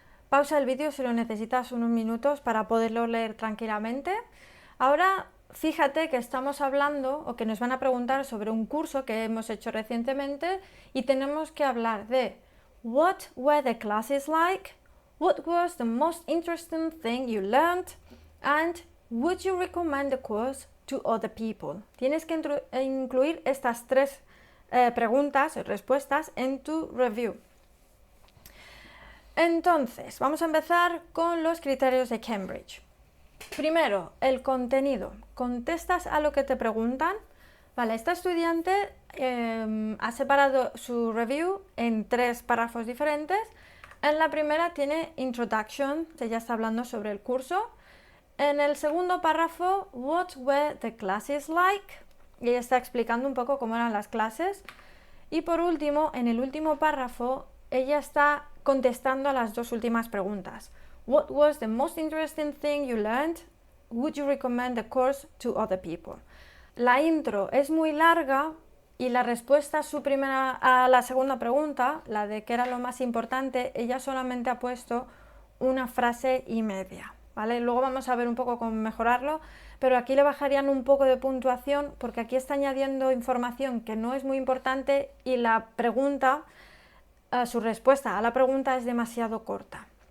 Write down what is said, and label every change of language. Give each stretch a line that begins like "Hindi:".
Spanish: Pausa el vídeo si lo necesitas unos minutos para poderlo leer tranquilamente. Ahora, fíjate que estamos hablando o que nos van a preguntar sobre un curso que hemos hecho recientemente y tenemos que hablar de
English: What were the classes like? What was the most interesting thing you learned? And would you recommend the course to other people?
Spanish: Tienes que incluir estas 3 preguntas y respuestas en tu review. Entonces, vamos a empezar con los criterios de Cambridge. Primero, el contenido. Contestas a lo que te preguntan. Vale, esta estudiante ha separado su review en 3 párrafos diferentes. En la primera tiene Introduction, ella está hablando sobre el curso. En el segundo párrafo,
English: What were the classes like?
Spanish: Y ella está explicando un poco cómo eran las clases. Y por último, en el último párrafo, ella está contestando a las 2 últimas preguntas.
English: What was the most interesting thing you learned? Would you recommend the course to other people?
Spanish: La intro es muy larga y la respuesta a la segunda pregunta, la de qué era lo más importante, ella solamente ha puesto una frase y media, ¿vale? Luego vamos a ver un poco cómo mejorarlo, pero aquí le bajarían un poco de puntuación porque aquí está añadiendo información que no es muy importante y la pregunta, su respuesta a la pregunta es demasiado corta.